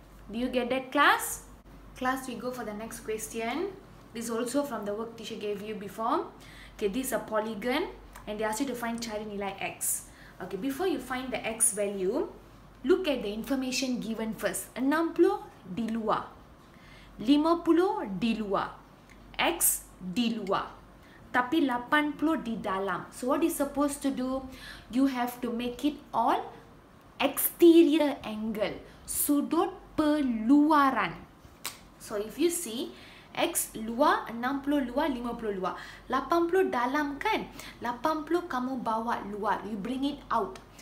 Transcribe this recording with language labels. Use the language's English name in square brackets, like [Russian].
[English] Do you get that class? Class, we go for the next question. This is also from the work teacher gave you before. Okay, this is a polygon and they ask you to find [Malay] cari nilai x. [English] Okay, before you find the x value, look at the information given first. [Malay] 60 di luar, 50 di luar, x di luar, tapi 80 di dalam. [English] So what is supposed to do? You have to make it all exterior angle, [Malay] sudut peluaran. [English] So if you see [Malay] x luar, 60 luar, 50 luar, 80 dalam kan? [English] 80 [Malay] kamu bawa luar, [English] you bring it out.